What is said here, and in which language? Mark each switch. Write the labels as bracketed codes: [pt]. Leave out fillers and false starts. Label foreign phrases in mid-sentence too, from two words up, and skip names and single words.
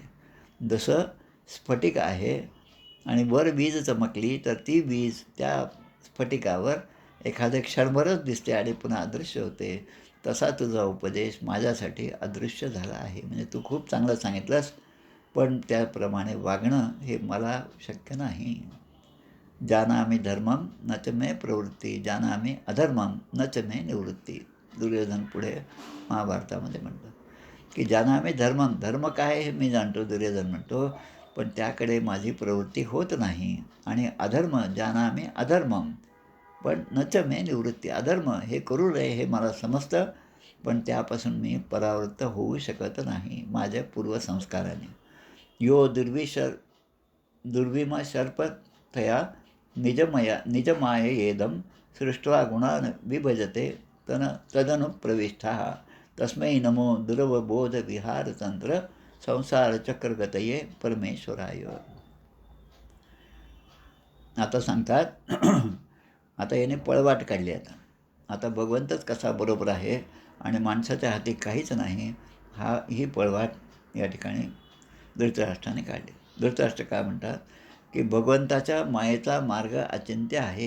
[mr] जसं स्फटिक आहे आणि वर वीज चमकली तर ती वीज त्या स्फटिकावर एखाद्या क्षणभरच दिसते आणि पुन्हा अदृश्य होते, तसा तुझा उपदेश माझ्यासाठी अदृश्य झाला आहे. म्हणजे तू खूप चांगलं सांगितलंस, पण त्याप्रमाणे वागणं हे मला शक्य नाही. [sa] जानामि धर्मम न च मे प्रवृत्ती, जानामि अधर्मम न च मे निवृत्ती. [mr] दुर्योधन पुढे महाभारतामध्ये म्हणतो की [sa] जानामि धर्मम, [mr] धर्म काय हे मी जाणतो, दुर्योधन म्हणतो, पण त्याकडे माझी प्रवृत्ती होत नाही. आणि अधर्म [sa] जानामि अधर्मम, [mr] पण [sa] न च मे निवृत्ती, [mr] अधर्म हे करू नये हे मला समजतं, पण त्यापासून मी परावृत्त होऊ शकत नाही माझ्या पूर्वसंस्काराने. [sa] यो दुर्विमशर्पथया निजमायेदं सृष्ट्वा गुणान् विभजते तदनुप्रविष्टः तस्मै नमो दुरवबोधविहारतंत्र संसारचक्रगतये परमेश्वराय. [mr] आता सांगतात आता याने पळवाट काढली. आता भगवंतच कसा बरोबर आहे आणि माणसाच्या हाती काहीच नाही, ही पळवाट या ठिकाणी धृतराष्ट्राने काढले. धृतराष्ट्र काय म्हणतात की भगवंताच्या मायेचा मार्ग अचिंत्य आहे.